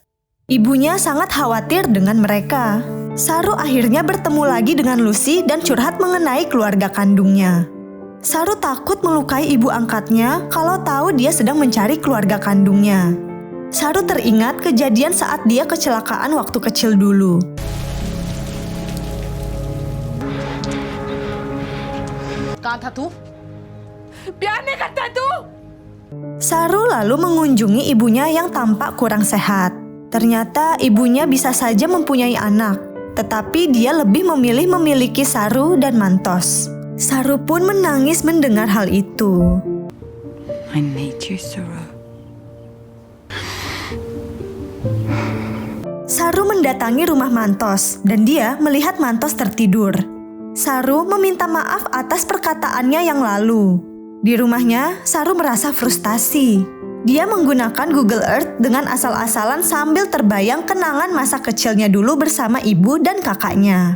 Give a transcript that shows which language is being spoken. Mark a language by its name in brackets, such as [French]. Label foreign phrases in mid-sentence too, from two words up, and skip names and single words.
[Indonesian] Ibunya sangat khawatir dengan mereka. Saru akhirnya bertemu lagi dengan Lucy dan curhat mengenai keluarga kandungnya. Saru takut melukai ibu angkatnya kalau tahu dia sedang mencari keluarga kandungnya. Saru teringat kejadian saat dia kecelakaan waktu kecil dulu. [Hindi] कहाँ था तू? प्यार नहीं करता तू? [Indonesian] Saru lalu mengunjungi ibunya yang tampak kurang sehat. Ternyata ibunya bisa saja mempunyai anak, tetapi dia lebih memilih memiliki Saru dan Mantos. Saru pun menangis mendengar hal itu. [English] I need you, Saru. [Indonesian] Saru mendatangi rumah Mantos dan dia melihat Mantos tertidur. Saru meminta maaf atas perkataannya yang lalu. Di rumahnya, Saru merasa frustasi. Dia menggunakan Google Earth dengan asal-asalan sambil terbayang kenangan masa kecilnya dulu bersama ibu dan kakaknya.